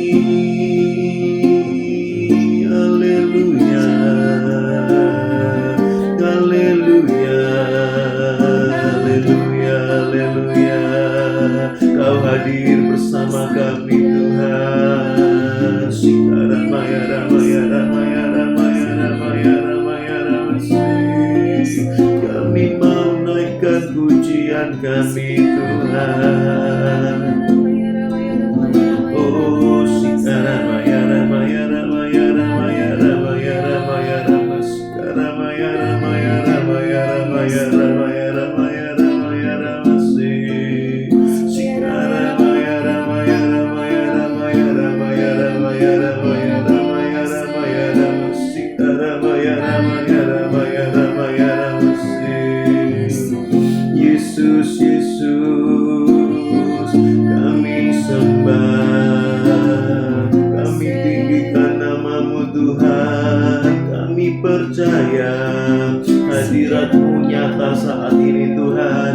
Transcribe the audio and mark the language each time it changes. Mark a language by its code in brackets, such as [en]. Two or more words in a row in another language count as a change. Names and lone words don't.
[id] Haleluya, haleluya, haleluya, haleluya. Kau hadir bersama kami Tuhan. Sikaramaya ramaya ramaya ramaya ramaya ramaya ramaya. Kami mau naikkan pujian kami Tuhan. Oh sikaramaya ramaya ramaya ramaya ramaya ramaya ramaya. Sikaramaya ramaya ramaya ramaya ramaya ramaya ramaya ramaya. Sikaramaya ramaya ramaya ramaya ramaya ramaya ramaya ramaya ramaya ramaya. Sikaramaya ramaya ramaya ramaya ramaya. Yesus, Yesus, kami sembah, kami tinggikan nama-Mu Tuhan. Kami percaya hadirat-Mu nyata saat ini Tuhan.